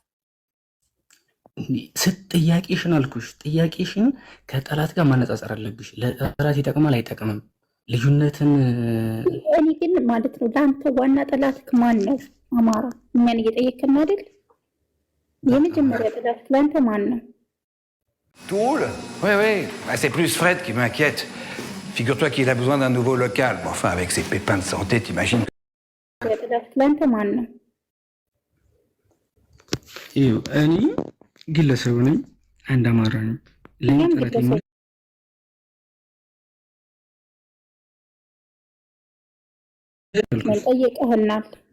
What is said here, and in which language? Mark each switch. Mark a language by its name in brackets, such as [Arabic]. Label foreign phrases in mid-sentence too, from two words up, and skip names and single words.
[Amharic] ጥያቄሽን አልኩሽ፣ ጥያቄሽን ከጠላት ጋር ማነጻጸር አለብሽ። ለጠላት ይጠቅማል አይጠቅምም ልዩነትን። እኔ ግን ማለት ነው ለአንተ ዋና ጠላትክ ማን ነው? አማራ። እኛን እየጠየቅን አይደል? የመጀመሪያ ጠላትክ ለአንተ ማን ነው? [French] Toul? Oui, oui. Bah, c'est plus Fred qui m'inquiète. Figure-toi qu'il a besoin d'un nouveau local. Bon, enfin, avec ses pépins de santé, t'imagines. [Amharic] እኔ ግለሰብ ነኝ፣ አንድ አማራ ነኝ። ለኔ ጠላት የሚል ጠይቀህናል።